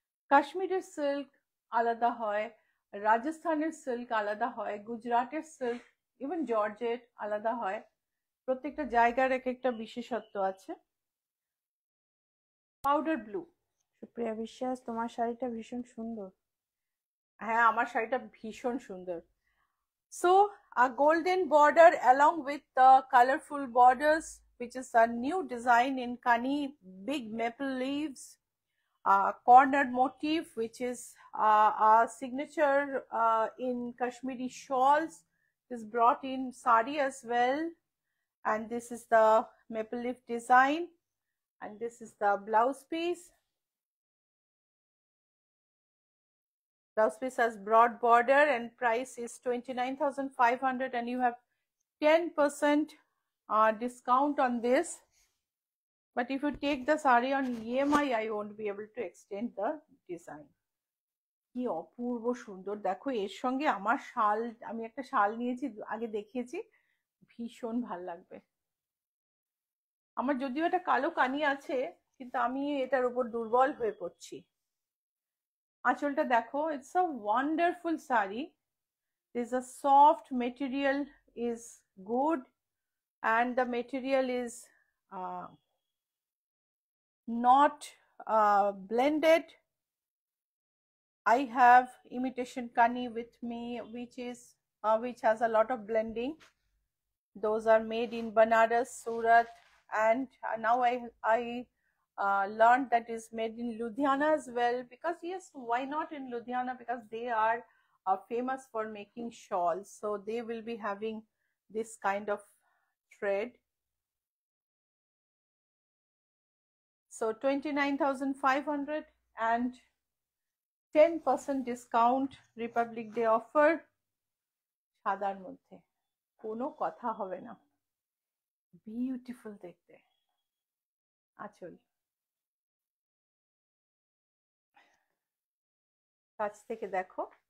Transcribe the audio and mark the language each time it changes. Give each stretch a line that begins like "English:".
Bangla: কাশ্মীরের সিল্ক আলাদা হয়, রাজস্থানের সিল্ক আলাদা হয়, গুজরাটের সিল্ক, ইভেন জর্জেট আলাদা হয়। প্রত্যেকটা জায়গার এক একটা বিশেষত্ব আছে। Powder blue. সুপ্রিয়া বিশ্বাস, তোমার শাড়িটা ভীষণ সুন্দর। হ্যাঁ, আমার শাড়িটা ভীষণ সুন্দর।
English: So a golden border along with the colorful borders, which is a new design in Kani, big maple leaves, corner motif, which is a signature in Kashmiri shawls, is brought in sari as well. And this is the maple leaf design, and this is the blouse piece. Blouse piece has broad border and price is 29,500 and you have 10% discount on this. But if you take the sari on EMI, I won't be able to extend the design.
Bangla: কি অপূর্ব সুন্দর। দেখো এর সঙ্গে আমার শাল, আমি একটা শাল নিয়েছি, আগে দেখিয়েছি, ভীষণ ভাল লাগবে। আমার যদিও একটা কালো কানি আছে কিন্তু আমি এটার উপর দুর্বল হয়ে পড়ছি। আঁচলটা দেখো,
English: it's a wonderful saree. There's a soft material, is good, and the material is not blended. I have imitation Kani with me, which has a lot of blending. Those are made in Banaras, Surat, and now I learned that is made in Ludhiana as well. Because yes, why not in Ludhiana? Because they are famous for making shawls, so they will be having this kind of thread. So 29,500 and 10% discount Republic Day offer
Bangla: সাদার মধ্যে কোনো কথা হবে না beautiful দেখতে আঁচল কাছ থেকে দেখো